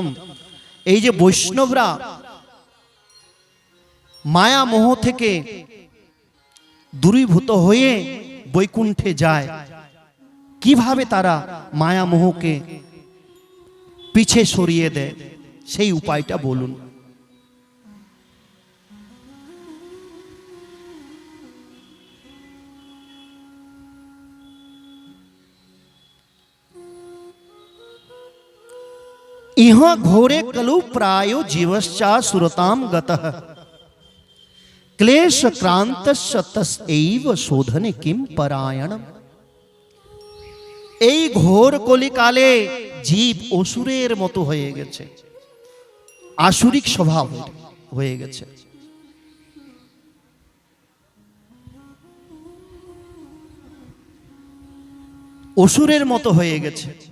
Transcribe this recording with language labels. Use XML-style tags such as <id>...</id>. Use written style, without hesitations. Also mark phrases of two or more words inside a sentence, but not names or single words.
<bn>এই যে বৈষ্ণবরা মায়া মোহ থেকে দূরীভূত হয়ে বৈকুণ্ঠে যায়, কিভাবে তারা মায়া মোহকে পিছে সরিয়ে দেয়, সেই উপায়টা বলুন।</bn> <sa>इह घोरे कलु प्रायो जीवश्चा सुरताम गतः, क्लेश क्रांतस्य तस्यैव शोधने किम परायणम।</sa> <bn>এই ঘোর কলিকালে জীব অসুরের মতো হয়ে গেছে, আসুরিক স্বভাব হয়ে গেছে। অসুরের মতো হয়ে গেছে।</bn>